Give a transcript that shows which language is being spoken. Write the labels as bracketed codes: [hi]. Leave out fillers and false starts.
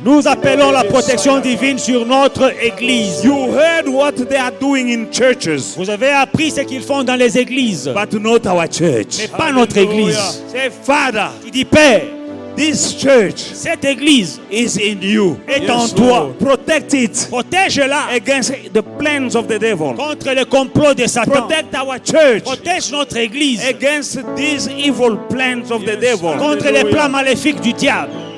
[fr] Nous appelons la protection divine sur notre église. [en] You heard what they are doing in churches, [fr] Vous avez appris ce qu'ils font dans les églises, [en] but not our church. [fr] mais pas notre église. [en] Say, Father, [fr] Il dit, Père, [en] this church [fr] cette église [en] is in you. [fr] est en [en] Yes, [fr] toi. [en] Lord. Protect it [fr] Protège-la [en] against the plans of the devil. [fr] contre le complot de Satan. [en] Protect our church [fr] Protège notre église [en] against these evil plans of the devil. [fr] contre les plans maléfiques du diable.